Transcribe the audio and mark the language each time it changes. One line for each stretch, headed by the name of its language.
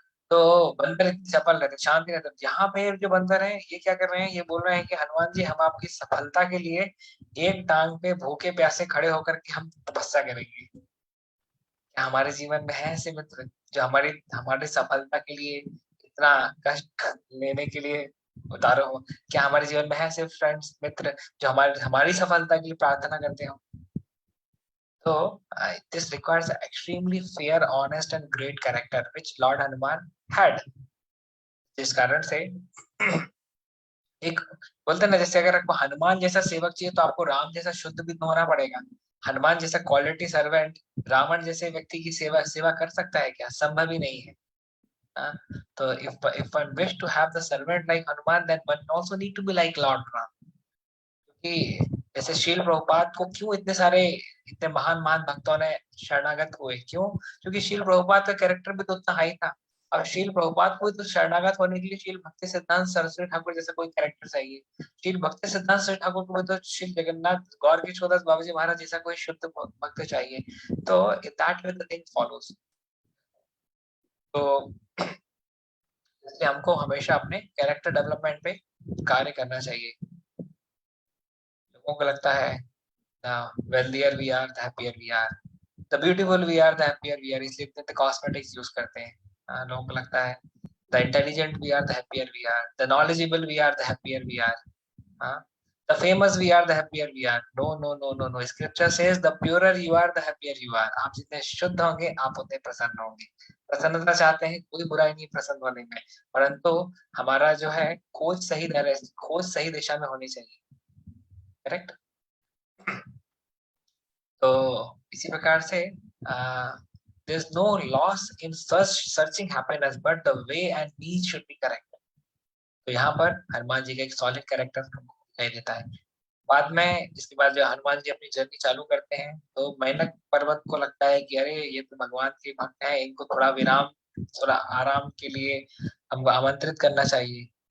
Hindi: तो बंदर इतनी चपल रहते, शांति रहते। यहाँ पे जो बंदर है ये क्या कर रहे हैं, ये बोल रहे हैं कि हनुमान जी हम आपकी सफलता के लिए एक टांग पे भूखे प्यासे खड़े होकर के हम तपस्या करेंगे। क्या हमारे जीवन में है ऐसे मित्र जो हमारी हमारी सफलता के लिए इतना कष्ट लेने के लिए उतारो हो? क्या हमारे जीवन में है ऐसे फ्रेंड्स मित्र जो हमारी हमारी सफलता के लिए प्रार्थना करते हो?
English: So this requires an extremely fair, honest, and great character, which Lord Hanuman had.
Hindi: जिस कारण से एक बोलते हैं ना, जैसे अगर आपको हनुमान जैसा सेवक चाहिए तो आपको राम जैसा शुद्ध भी तो होना पड़ेगा। हनुमान जैसा क्वालिटी सर्वेंट रावण जैसे व्यक्ति की सेवा सेवा कर सकता है क्या? संभव ही नहीं है। हाँ?
English: तो if one wish to have the servant like Hanuman, then one also need to be like Lord Ram.
Hindi: क्योंकि जैसे शील प्रभुपाद को क्यों इतने सारे इतने महान महान भक्तों ने शरणागत हुए, क्यों? क्योंकि शील प्रभुपाद का कैरेक्टर भी तो उतना हाई था। अब शील प्रभुपाद को तो शरणागत होने के लिए शील भक्ति सिद्धांत सरस्वती ठाकुर जैसा कोई कैरेक्टर चाहिए। शील भक्ति सिद्धांत सरस्वती ठाकुर को तो श्री जगन्नाथ गौर किशोरदास बाबा जी महाराज जैसा कोई शुद्ध भक्त चाहिए। तो
English: That way the thing follows.
Hindi: तो इसलिए हमको हमेशा अपने कैरेक्टर डेवलपमेंट पे कार्य करना चाहिए। लोगों को लगता है
English: the wealthier we are, the happier we are, the beautiful we are, the happier we are,
Hindi: इसलिए इतने कॉस्मेटिक्स यूज करते हैं। लोगों को लगता है
English: the intelligent we are, the happier we are, the knowledgeable we are, the happier we are, हाँ, the famous we are, the happier we are। No no no no no, scripture says the purer you are, the happier you are।
Hindi: आप जितने शुद्ध होंगे आप उतने प्रसन्न होंगे। प्रसन्नता चाहते हैं, कोई बुराई नहीं प्रसन्न होने में, परंतु हमारा जो है खोज सही दिशा में होनी चाहिए।
English: Correct.
Hindi: तो इसी प्रकार से
English: there's no loss in searching happiness but the way and means should be correct।
Hindi: तो यहाँ पर हनुमान जी का एक सॉलिड कैरेक्टर हमको दिखाई देता है। बाद में इसके बाद जो हनुमान जी अपनी जर्नी चालू करते हैं तो मैनक पर्वत को लगता है कि अरे ये तो भगवान के भक्त हैं, इनको थोड़ा विराम, थोड़ा आराम के लिए हमको आमंत्रित करना चाहिए।